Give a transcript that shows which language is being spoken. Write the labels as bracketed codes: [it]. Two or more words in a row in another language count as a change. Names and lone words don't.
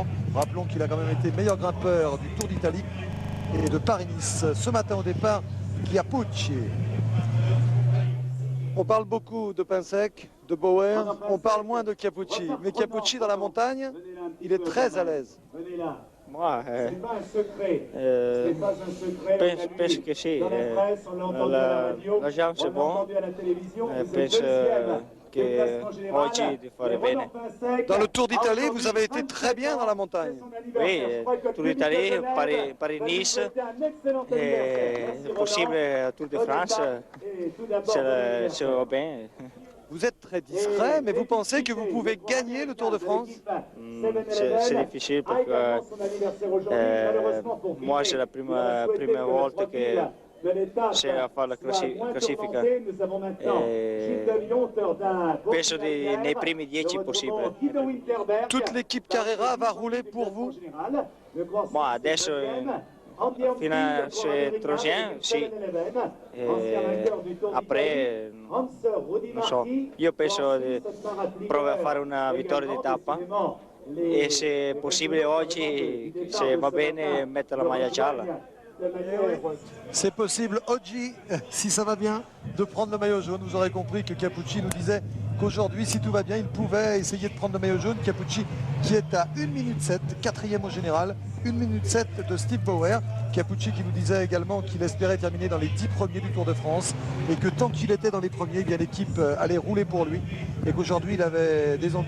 [fr] Rappelons qu'il a quand même été meilleur grimpeur du Tour d'Italie et de Paris-Nice ce matin au départ, Capucci. On parle beaucoup de Pinsec, de Bauer, on parle moins de Capucci. Mais Capucci dans la montagne, il est très à l'aise. Moi, [it] penso che sì, [fr] la jambe c'est bon, [it] penso che oggi di fare bene. [fr] Dans le Tour d'Italie, vous avez été très bien dans la montagne. Oui, Tour d'Italie, Paris-Nice, c'est possible Tour de France, ça va bien. Vous êtes très discret, mais vous pensez que vous pouvez gagner le Tour de France? C'est difficile parce que moi c'est la première [it] volta che c'è a fare la classifica. Penso nei primi 10 possibile. [fr] Toute l'équipe Carrera va rouler pour vous? Bon, [it] adesso fino a troisième, sì. Après, non so, io penso di provare a fare una vittoria di tappa e se possibile oggi, se va bene, mettere la maglia gialla. [fr] C'est possible, Oggi, si ça va bien, de prendre le maillot jaune. Vous aurez compris que Capucci nous disait qu'aujourd'hui, si tout va bien, il pouvait essayer de prendre le maillot jaune. Capucci qui est à 1 minute 7, quatrième au général, 1 minute 7 de Steve Bauer. Capucci qui nous disait également qu'il espérait terminer dans les 10 premiers du Tour de France et que tant qu'il était dans les premiers, eh bien l'équipe allait rouler pour lui et qu'aujourd'hui il avait des ambitions.